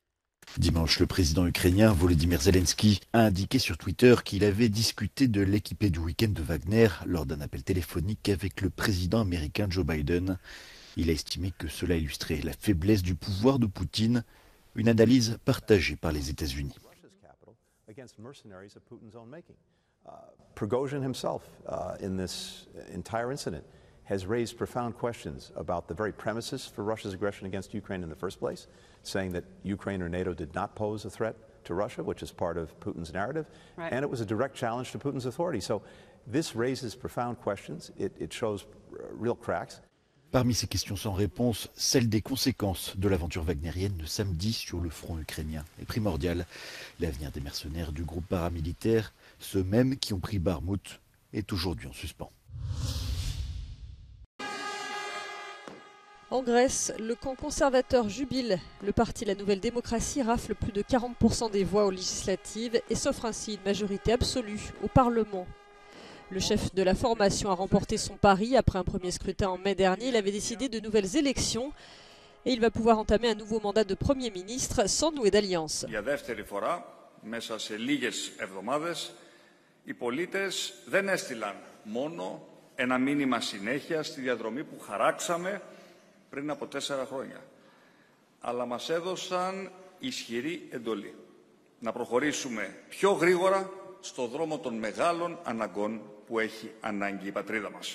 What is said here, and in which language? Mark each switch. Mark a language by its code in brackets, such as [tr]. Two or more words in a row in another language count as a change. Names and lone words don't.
[fr] Dimanche, le président ukrainien Volodymyr Zelensky a indiqué sur Twitter qu'il avait discuté de l'équipée du week-end de Wagner lors d'un appel téléphonique avec le président américain Joe Biden. Il a estimé que cela illustrait la faiblesse du pouvoir de Poutine, une analyse partagée par les États-Unis. [en] Prigozhin himself, in this entire incident, has raised profound questions about the very premises for Russia's aggression against Ukraine in the first place, saying that Ukraine or NATO did not pose a threat to Russia, which is part of Putin's narrative, right. And it was a direct challenge to Putin's authority. So this raises profound questions. It shows real cracks. [fr] Parmi ces questions sans réponse, celle des conséquences de l'aventure wagnérienne de samedi sur le front ukrainien est primordiale. L'avenir des mercenaires du groupe paramilitaire, ceux mêmes qui ont pris Barmout, est aujourd'hui en suspens. En Grèce, le camp conservateur jubile. Le parti La Nouvelle Démocratie rafle plus de 40% des voix aux législatives et s'offre ainsi une majorité absolue au Parlement. Le chef de la formation a remporté son pari après un premier scrutin en mai dernier. Il avait décidé de nouvelles élections et il va pouvoir entamer un nouveau mandat de Premier ministre sans nouer d'alliance. [el] Για δεύτερη φορά, μέσα σε λίγες εβδομάδες, οι πολίτες δεν έστειλαν μόνο ένα μήνυμα συνέχεια στη διαδρομή που χαράξαμε πριν από 4 χρόνια, αλλά μας έδωσαν ισχυρή εντολή να προχωρήσουμε πιο γρήγορα στο δρόμο των μεγάλων αναγκών που έχει ανάγκη η πατρίδα μας.